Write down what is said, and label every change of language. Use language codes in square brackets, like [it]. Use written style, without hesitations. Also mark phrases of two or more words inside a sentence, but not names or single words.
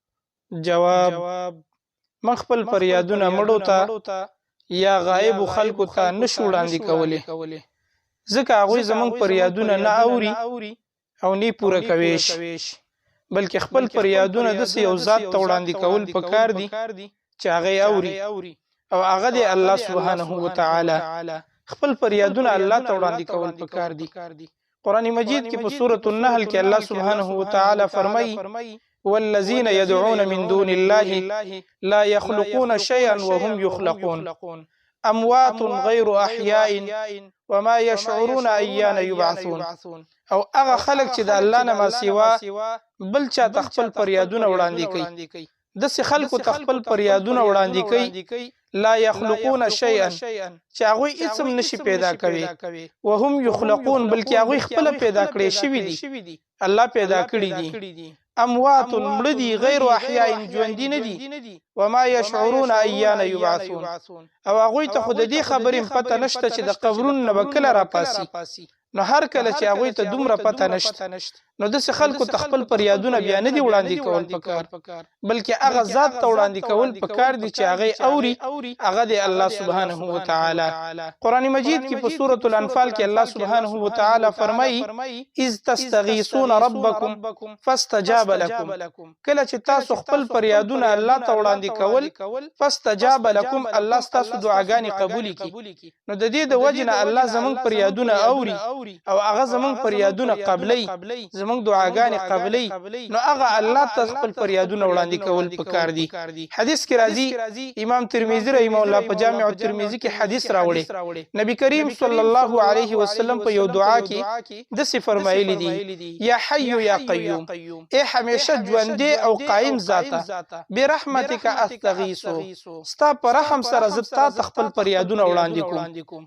[ps] جواب: موږ خپل فریادونه مړو ته یا غایب خلکو ته نشو وړاندې کولی، ځکه هغوی زموږ فریادونه نه اوري او نه پوره کوي شي، بلکې خپل فریادونه داسې یو ذات ته وړاندې کول پکار دي چې هغه اوري، او هغه دی [ar] الله سبحانه وتعالی. [ps] خپل فریادونه الله ته وړاندې کول پکار دي. قرآن مجید کې په سورۃ النحل کې الله سبحانه وتعالی فرمایي: [ar] والذین يدعون من دون الله لا يخلقون شيئا وهم يخلقون اموات غیر احیاء وما يشعرون ايان يبعثون. [ps] او هغه خلق چې د الله نه ما سوا بل چا خپل فریادونه وړاندې کوي، داسې خلکو ته خپل فریادونه وړاندې کوي [ar] لا يخلقون شيئا [ps] چې هغه هیڅ هم نشي پیدا کوي، [ar] وهم يخلقون [ps] بلکې هغه خپل پیدا کړي شوی دي، الله پیدا کړی دي. اموات مړه دي [ar] غیر احیاء [ps] ژوندي نه دي، [ar] وما يشعرون ايان يبعثون [ps] او هغه ته خود دې خبرې پته نشته چې د قبرونو نه وکړه را پاسي. نو هر کله چې هغه ته دومره پته نشته، نو د خلکو تخپل فریادونه بیا نه دی وړاندې کول پکار، بلکې هغه ذات ته وړاندې کول پکار دي چې هغه اوري، هغه دی [ar] الله سبحانه وتعالی. [ps] قرآن مجید کې په سورۃ الانفال کې [ar] الله سبحانه وتعالی [ps] فرمایي: [ar] اذ تستغیثون ربکم فاستجاب لكم. [ps] کله چې تاسو خپل فریادونه الله ته وړاندې کول، [ar] فاستجاب لكم، [ps] الله تاسو دعاګانې قبول کړي. نو د دې د وجنه الله زموږ فریادونه اوري او هغه زموږ فریادونه قبلي، زموږ دعاګانې قبلي. نو هغه الله ته خپل فریادونه وړاندې کول پکار دي. حدیث کې راځي، امام ترمذی [ar] رحمه الله [ps] په جامع الترمذی کې حدیث راوړي، نبی کریم [ar] صلی الله علیه وسلم [ps] په یو دعا کې داسې فرمایلی دي: [ar] یا حی یا قیوم، [ps] ای همیشه ژوندی او قائم ذاته، [ar] برحمتک استغیث، [ps] ستا په رحم سره زه تا ته خپل فریادونه وړاندې کوم.